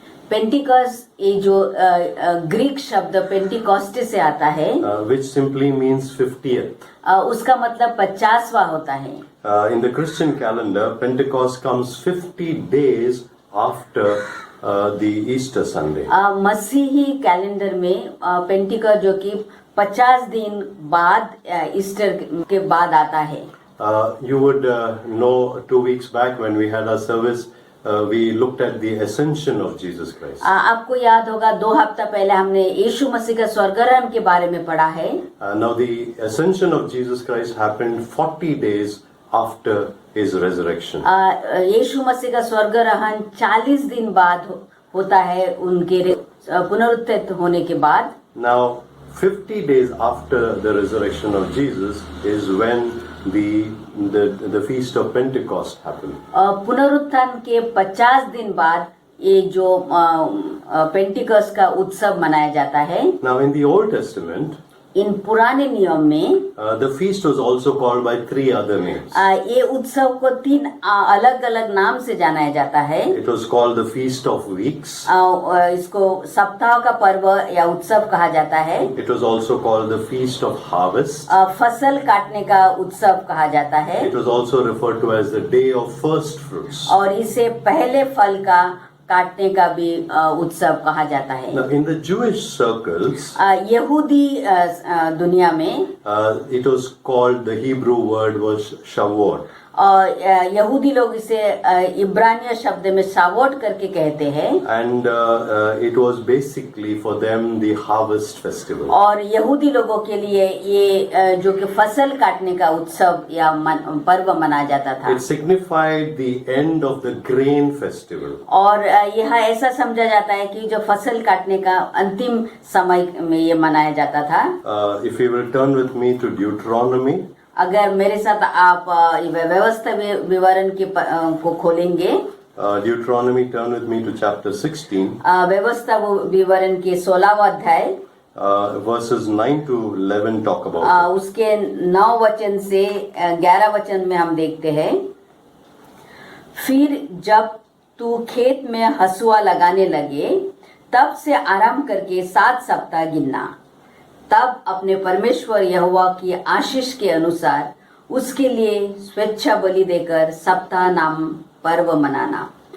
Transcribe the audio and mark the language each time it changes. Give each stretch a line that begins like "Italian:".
Hindi: Pentecost ये जो Greek शब्द पेंटिकॉस्टे से आता है,
English: which simply means 50th.
Hindi: उसका मतलब 50वां होता है।
English: In the Christian calendar, Pentecost comes 50 days after the Easter Sunday.
Hindi: मसीही कैलेंडर में पेंटिकॉस्ट जो कि 50 दिन बाद ईस्टर के बाद आता है।
English: You would know 2 weeks back when we had our service, we looked at the ascension of Jesus Christ.
Hindi: आपको याद होगा 2 हफ्ता पहले हमने यीशु मसीह का स्वर्गारोहण के बारे में पढ़ा है।
English: Now the ascension of Jesus Christ happened 40 days after his resurrection.
Hindi: यीशु मसीह का स्वर्गारोहण 40 दिन बाद होता है उनके पुनरुत्थित होने के बाद।
English: Now 50 days after the resurrection of Jesus is when the feast of Pentecost happened.
Hindi: पुनरुत्थान के 50 दिन बाद ये जो पेंटिकॉस्ट का उत्सव मनाया जाता है।
English: Now in the Old Testament,
Hindi: इन पुराने नियम में
English: the feast was also called by 3 other names.
Hindi: ये उत्सव को 3 अलग अलग नाम से जाना जाता है।
English: It was called the Feast of Weeks.
Hindi: इसको सप्ताह का पर्व या उत्सव कहा जाता है।
English: It was also called the Feast of Harvest.
Hindi: फसल काटने का उत्सव कहा जाता है।
English: It was also referred to as the Day of First Fruits.
Hindi: और इसे पहले फल का काटने का भी उत्सव कहा जाता है।
English: Now, in the Jewish circles,
Hindi: यहूदी दुनिया में
English: it was called, the Hebrew word was Shavuot.
Hindi: और यहूदी लोग इसे इब्रानिया शब्द में शावोट करके कहते हैं।
English: And it was basically for them the harvest festival.
Hindi: और यहूदी लोगों के लिए ये जो कि फसल काटने का उत्सव या पर्व मनाया जाता था।
English: It signified the end of the grain festival.
Hindi: और यह ऐसा समझा जाता है कि जो फसल काटने का अंतिम समय में ये मनाया जाता था।
English: If you will turn with me to Deuteronomy,
Hindi: अगर मेरे साथ आप व्यवस्था विवरण के को खोलेंगे,
English: Deuteronomy, turn with me to chapter 16,
Hindi: व्यवस्था विवरण के 16वां अध्याय,
English: verses 9 to 11 talk about it.
Hindi: उसके 9 वचन से 11 वचन में हम देखते हैं, फिर जब तू खेत में हसुआ लगाने लगे तब से आराम करके 7 सप्ताह गिनना, तब अपने परमेश्वर यहोवा की आशीष के अनुसार उसके लिए स्वेच्छा बलि देकर सप्ताह नाम पर्व मनाना।